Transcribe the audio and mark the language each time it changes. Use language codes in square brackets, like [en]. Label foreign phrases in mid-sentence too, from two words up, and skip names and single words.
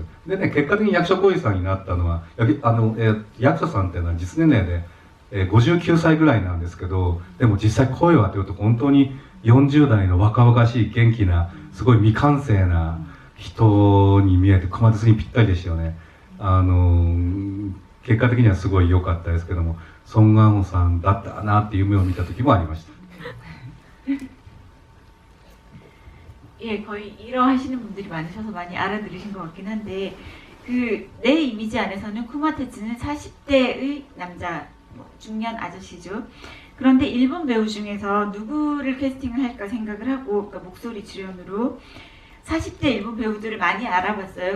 [ja] でね、結果的に役所広司さんになったのは役所さんっていうのは実年齢で59歳ぐらいなんですけど、でも実際声を当てると本当に40代の若々しい元気なすごい未完成な人に見えて熊徹にぴったりでしたよね。結果的にはすごい良かったですけども、ソン・ガンホさんだったなっていう夢を見た時もありました。 [ko] 예, 거의 일어하시는 분들이 많으셔서 많이 알아들으신 것 같긴 한데 내 이미지 안에서는 쿠마테츠는 40대의 남자, 중년 아저씨죠. 그런데 일본 배우 중에서 누구를 캐스팅을 할까 생각을 하고 그러니까 목소리 출연으로 40대 일본 배우들을 많이 알아봤어요.